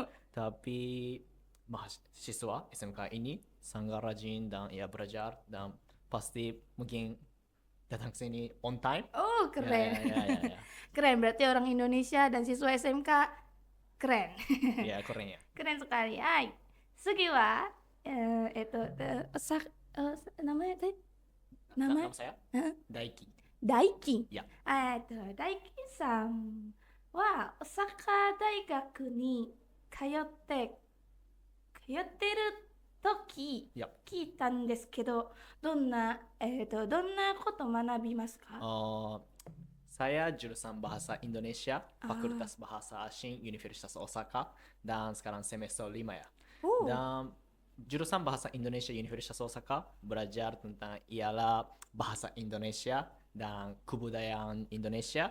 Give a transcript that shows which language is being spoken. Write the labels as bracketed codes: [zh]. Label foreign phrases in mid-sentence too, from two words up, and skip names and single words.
[id] Tapi mahasiswa SMK ini sangat rajin dan ya belajar dan pasti mungkin datang ke sini [en] on time. [id] Oh, keren. Ya. Keren, berarti orang Indonesia dan siswa SMK keren. Ya, keren ya. Keren sekali. Hai. Sugi wa namanya tadi? Nama saya Daiki. Daiki. Ya. [ja] ダイキさんは Osaka 大学に通ってる時 [id] Ya. [ja] 聞いたんですけど、どんなこと学びますか？ [id] Saya jurusan Bahasa Indonesia, Fakultas Bahasa Asing Universitas Osaka, dan sekarang semester 5 ya. Dan jurusan Bahasa Indonesia Universitas Osaka belajar tentang ialah bahasa Indonesia dan kebudayaan Indonesia.